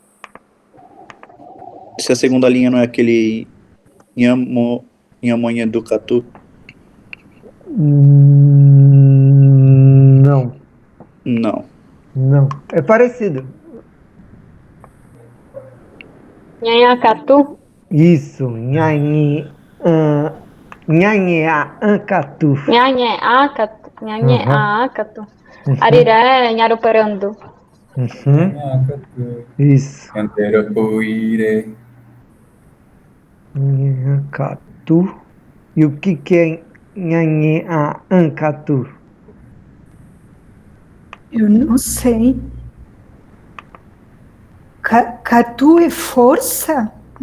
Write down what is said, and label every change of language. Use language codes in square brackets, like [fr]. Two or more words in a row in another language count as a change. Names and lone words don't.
[pt] Se a segunda linha não é aquele Nhamonha do Catu? Não. Não. Não. É parecido. Nhanhacatu? Isso. Nhanheacatu. [gun] Nhanheacatu. Ariré, Nharuparandu. [pt] Isso. Yanderapuire. Nhanheacatu. E o que é Nhanheacatu? Eu não sei. Catu é força?